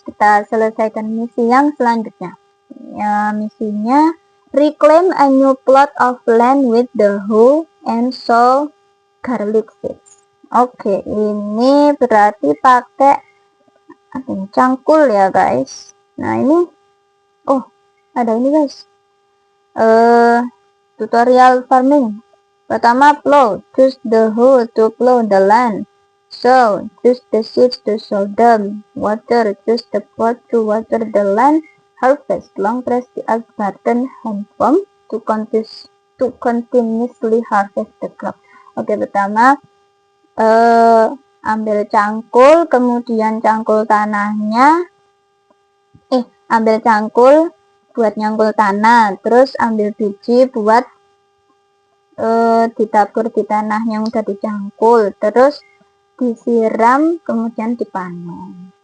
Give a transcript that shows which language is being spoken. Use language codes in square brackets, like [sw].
[id] Kita selesaikan misi yang selanjutnya. Ya, misinya [en] reclaim a new plot of land with the hoe and sow garlic seeds. [id] Oke, ini berarti pakai cangkul ya guys. Nah, ini ada ini guys. [en] Tutorial farming. Pertama, plow. Choose the hoe to plow the land. Sow. Choose the seeds to sow them. Water. Choose the pot to water the land. Harvest. Long press the Alt button hand pump to continuously harvest the crop. [id] Oke, pertama ambil cangkul, kemudian cangkul tanahnya. Ambil cangkul buat nyangkul tanah, terus ambil biji buat ditabur di tanah yang udah dicangkul, terus disiram, kemudian dipanen.